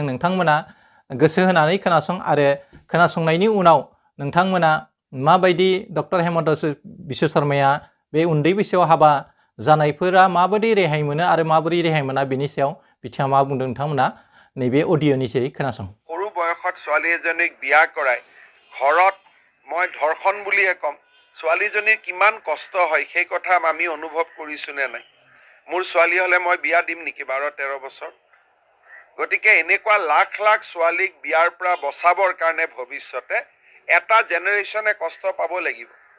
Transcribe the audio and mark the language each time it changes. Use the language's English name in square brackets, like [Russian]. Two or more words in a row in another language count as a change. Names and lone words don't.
[Bodo] नोंथांमोना गोसो होनानै खोनासं आरो खोनासंनायनि उनाव नोंथांमोना माबायदि डक्टर हेमन्त बिश्व शर्माया बे उन्दै बैसोआव हाबा जानायफोरा माबायदि रेहाय मोनो आरो माबोरै रेहाय मोना बेनि सायाव बिथाङा मा बुंदों नोंथांमोना नैबे अडिअ'नि जेरै खोनासं। [Assamese] সৰু বয়সত ছোৱালী এজনীক বিয়া কৰাই ঘৰত মই ধৰ্ষণ বুলিয়ে ক'ম। ছোৱালীজনীৰ কিমান কষ্ট হয় সেই কথা আমি অনুভৱ কৰিছোঁ নে নাই? মোৰ ছোৱালী হ'লে মই বিয়া দিম নেকি 12-13 বছৰ? গতিকে এনেকুৱা লাখ লাখ ছোৱালীক বিয়াৰ পৰা বচাবৰ কাৰণে ভৱিষ্যতে এটা জেনেৰেশ্যনে কষ্ট পাব লাগিব।